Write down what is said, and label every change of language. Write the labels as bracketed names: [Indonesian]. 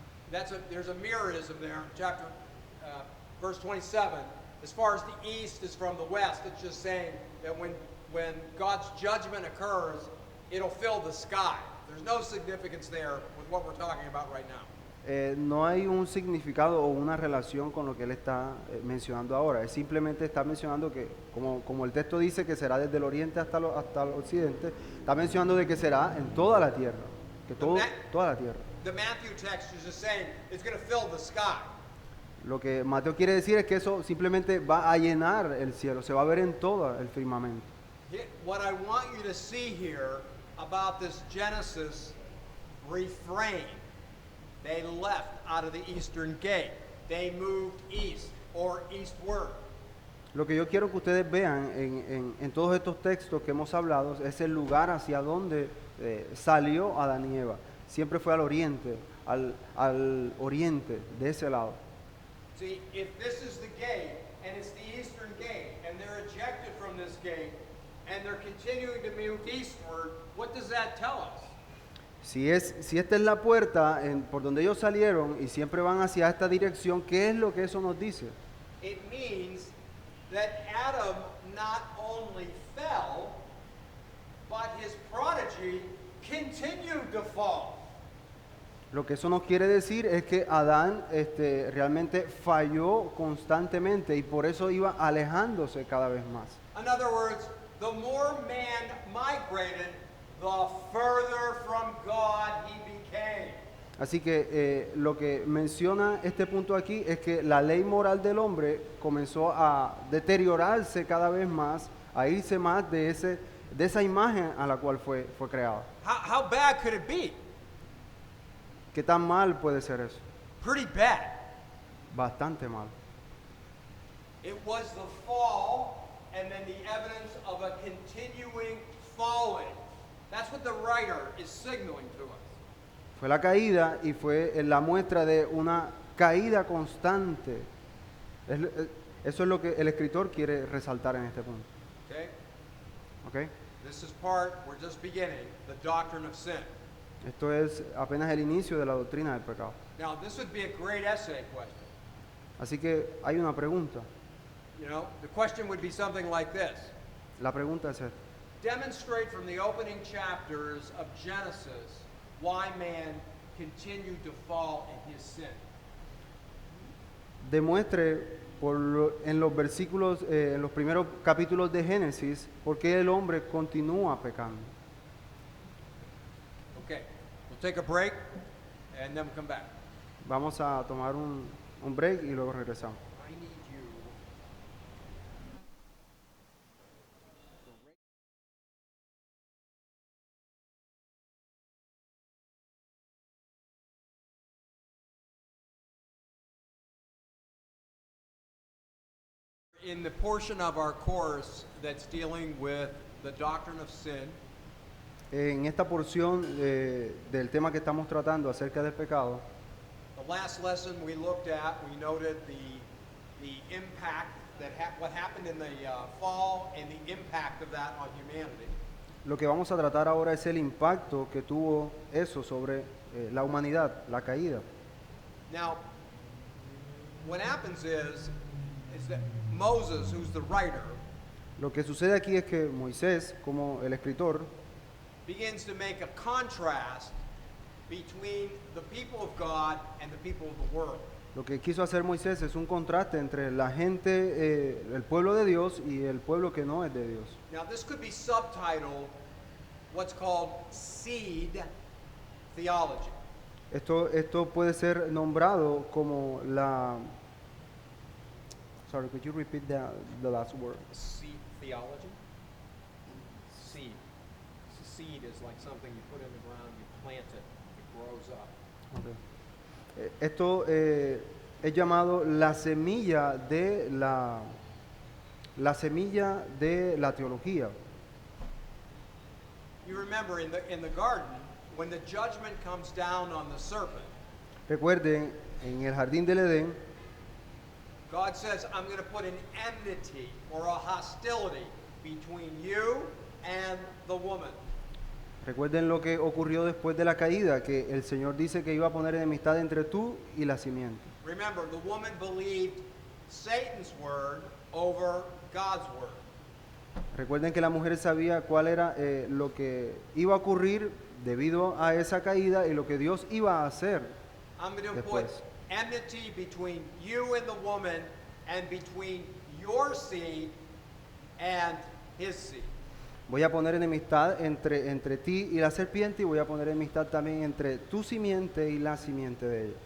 [English] There's a mirrorism there, chapter, verse 27. As far as the east is from the west, it's just saying that when God's judgment occurs, it'll fill the sky. There's no significance there with what we're talking about right now. [Spanish] No hay un significado o una relación con lo que él está mencionando ahora. Él simplemente está mencionando que, como el texto dice que será desde el oriente hasta el occidente, está mencionando de que será en toda la tierra, que toda la tierra. [English] The Matthew text is just saying it's going to fill the sky. [Spanish] Lo que Mateo quiere decir es que eso simplemente va a llenar el cielo, se va a ver en todo el firmamento. [English] What I want you to see here about this Genesis refrain, they left out of the eastern gate. They moved east or eastward. [Spanish] Lo que yo quiero que ustedes vean en todos estos textos que hemos hablado es el lugar hacia donde salió Adán y Eva. Siempre fue al oriente, al oriente, de ese lado. [English] See, if this is the gate, and it's the eastern gate, and they're ejected from this gate, and they're continuing to move eastward, what does that tell us? [Spanish] Si esta es la puerta por donde ellos salieron y siempre van hacia esta dirección, ¿qué es lo que eso nos dice? [English] It means that Adam not only fell, but his prodigy continued to fall. [Spanish] Lo que eso nos quiere decir es que Adán realmente falló constantemente y por eso iba alejándose cada vez más. [English] In other words, the more man migrated, the further from God he became. [Spanish] Así que lo que menciona este punto aquí es que la ley moral del hombre comenzó a deteriorarse cada vez más, a irse más de esa imagen a la cual fue creada. [English] How bad could it be? [Spanish] ¿Qué tan mal puede ser eso? [English] Pretty bad. [Spanish] Bastante mal. [English] It was the fall and then the evidence of a continuing falling. That's what the writer is signaling to us. [Spanish] Fue la caída y fue la muestra de una caída constante. Eso es lo que el escritor quiere resaltar en este punto. [English] Okay? [Spanish] ¿Ok? [English] This is we're just beginning, the doctrine of sin. [Spanish] Esto es apenas el inicio de la doctrina del pecado. [English] Now, this would be a great essay question. [Spanish] Así que hay una pregunta. [English] You know, the question would be something like this. [Spanish] La pregunta es esta. [English] Demonstrate from the opening chapters of Genesis why man continued to fall in his sin. [Spanish] Demuestre en los versículos, en los primeros capítulos de Génesis, por qué el hombre continúa pecando. [English] Okay, we'll take a break and then we'll come back. [Spanish] Vamos a tomar un break y luego regresamos. [English] I need you. In the portion of our course that's dealing with the doctrine of sin, [Spanish] En esta porción del tema que estamos tratando acerca del pecado, [English] the last lesson we looked at, we noted the impact that what happened in the fall and the impact of that on humanity. [Spanish] lo que vamos a tratar ahora es el impacto que tuvo eso sobre la humanidad, la caída. [English] Now, what happens is that Moses, who's the writer, [Spanish] Lo que sucede aquí es que Moisés, como el escritor, [English] begins to make a contrast between the people of God and the people of the world. [Spanish] lo que quiso hacer Moisés es un contraste entre la gente, el pueblo de Dios y el pueblo que no es de Dios. [English] Now, this could be subtitled what's called seed theology. [Spanish] Esto puede ser nombrado como la... [English] Sorry, could you repeat the last word? Seed theology? Seed. Seed is like something you put in the ground, you plant it, it grows up. Okay. [Spanish] Esto es llamado la semilla de la semilla de la teología. [English] You remember in the garden, when the judgment comes down on the serpent, [Spanish] Recuerden, en el jardín del Edén, [English] God says, I'm going to put an enmity or a hostility between you and the woman. [Spanish] recuerden lo que ocurrió después de la caída, que el Señor dice que iba a poner enemistad entre tú y la simiente. [English] Remember, the woman believed Satan's word over God's word. [Spanish] Recuerden que la mujer sabía cuál era lo que iba a ocurrir debido a esa caída y lo que Dios iba a hacer. [English] I'm going to put [Spanish] Después. [English] enmity between you and the woman and between your seed and his seed. [Spanish] Voy a poner enemistad entre ti y la serpiente y voy a poner enemistad también entre tu simiente y la simiente de ella.